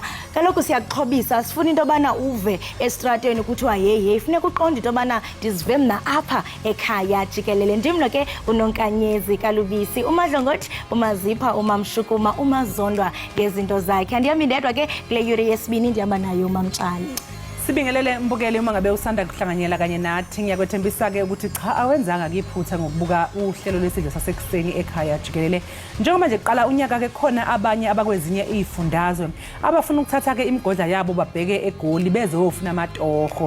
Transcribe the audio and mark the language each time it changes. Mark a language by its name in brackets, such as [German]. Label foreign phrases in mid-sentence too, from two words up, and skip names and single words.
[Xhosa] Kaloku siyakuxhobisa, sifuna into bana uve estratweni kuthiwa hey funeka uqonde into bana ndizive mna apha Ekhaya Jikelele. Ndimlo ke unonkanyezi kalubisi, umadlongothi, umazipha, umamshukuma, umazondwa ngezinto zakhe. Andiyami ndedwa ke kule yure yesibini, ndihamba nayo uMamtshali. [Zulu] Sibingelele mbukeli uma ngabe usanda kuhlanganyela kanye nathi. Ngiyakwethembisa ke ukuthi cha awenzanga kiphutha ngokubuka uhlelo lwesidlo sasekuseni Ekhaya Jikelele. Njengoba nje kuqala unyaka ke khona abanye abakwezinye izifundazwe abafuna ukuthatha ke imigodla yabo babheke eGoli bezofuna amatoho.